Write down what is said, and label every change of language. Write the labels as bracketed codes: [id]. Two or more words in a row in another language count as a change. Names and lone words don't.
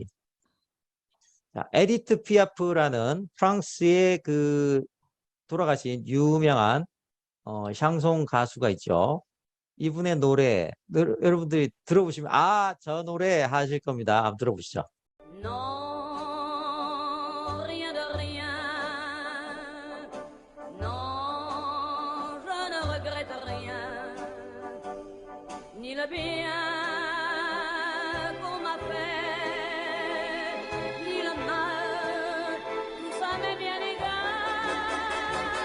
[ko] 자, 에디트 피아프라는 프랑스의 그 돌아가신 유명한 샹송 가수가 있죠. 이분의 노래 여러분들이 들어보시면 저 노래 하실 겁니다. 한번 들어보시죠. [fr] Non, rien de rien. Non, je ne regrette rien. Ni le bien qu'on m'a fait, ni le mal, tout ça m'est bien égal.